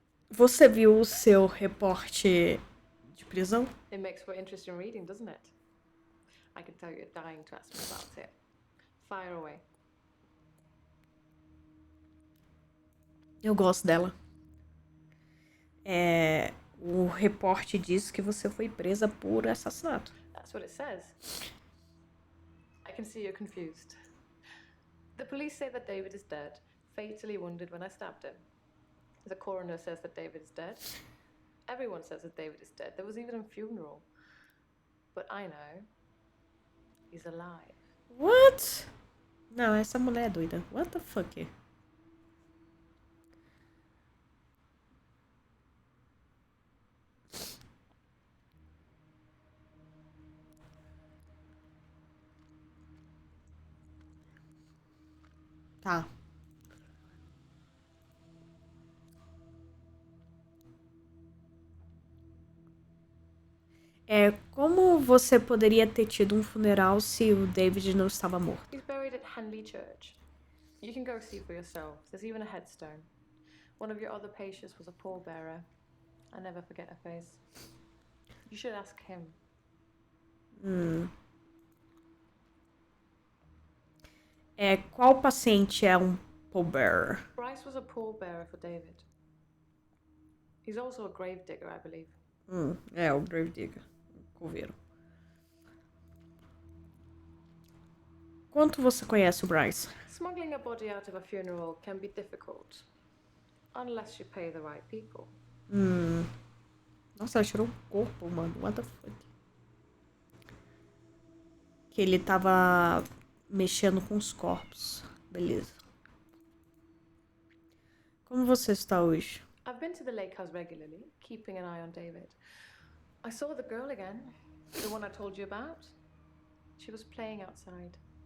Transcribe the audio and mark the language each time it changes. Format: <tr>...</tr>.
<pt>Você viu o seu reporte de prisão?</pt> <en>It makes for interesting reading, doesn't it? I can tell you're dying to ask me about it. Fire away.</en> <pt>Eu gosto dela. O reporte diz que você foi presa por assassinato.</pt> <en>That's what it says. I can see you're confused. The police say that David is dead, fatally wounded when I stabbed him. The coroner says that David is dead. Everyone says that David is dead. There was even a funeral. But I know he's alive. What?</en> <pt>Não, essa mulher é doida.</pt> <en>What the fuck?</en> <pt>Tá. Como você poderia ter tido um funeral se o David não estava morto?</pt> <en>He's buried at Henley Church. You can go see for yourself. There's even a headstone. One of your other patients was a pallbearer. I never forget her face. You should ask him.</en> <pt>Qual paciente é um pallbearer?</pt> <en>Bryce was a pallbearer for David. He's also a gravedigger, I believe.</en> <pt>O gravedigger. Coveiro. Quanto você conhece o Bryce?</pt> <en>Smuggling a body out of a funeral can be difficult. Unless you pay the right people.</en> <pt>Nossa, ela tirou o corpo, mano.</pt> <en>What the fuck?</en> <pt>Que ele tava mexendo com os corpos. Beleza. Como você está hoje?</pt> <en>I've been to the lake house regularly, keeping an eye on David. I saw the girl again, the one I told you about. She was playing outside.</en>